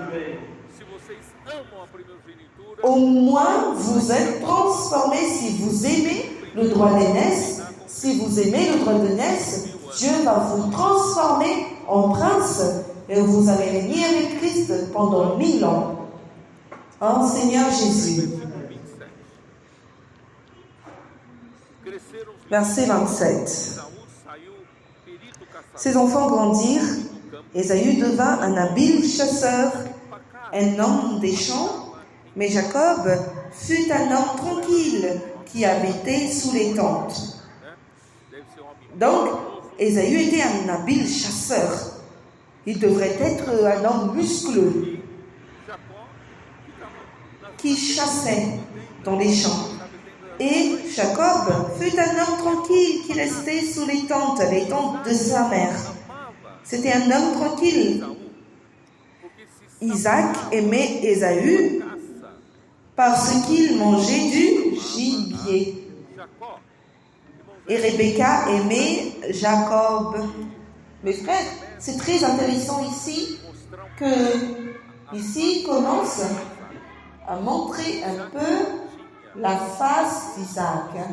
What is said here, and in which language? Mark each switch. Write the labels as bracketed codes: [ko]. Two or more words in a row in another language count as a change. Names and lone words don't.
[pt] Se vocês amam a primogenitura, [fr] Au moins, vous êtes transformés si vous aimez le droit d'aînesse. Si vous aimez le droit d'aînesse, Dieu va vous transformer en prince et vous allez régner avec Christ pendant 1000 ans. Oh Seigneur Jésus. 27. [pt] Cresceram os [fr] Verset 27. [pt] Esaú saiu perito caçador [fr] Ses enfants grandirent. [pt] no campo, [fr] Ésaü devint un habile chasseur, un homme des champs. Mais Jacob fut un homme tranquille qui habitait sous les tentes. [pt] né? Deve ser homem [fr] Donc, Ésaü était un habile chasseur. Il devrait être un homme muscleux [pt] Jacó ficava na [fr] qui chassait dans les champs. Et Jacob fut un homme tranquille qui restait sous les tentes de sa mère. [pt] amava [fr] C'était un homme tranquille. [pt] Esaú, porque se [fr] Isaac aimait Ésaü [pt] caça [fr] parce qu'il mangeait du gibier. [pt] Jacó, [fr] Et Rebecca aimait Jacob. Mes frères, c'est très intéressant ici que ici commence à montrer un peu la face d'Isaac.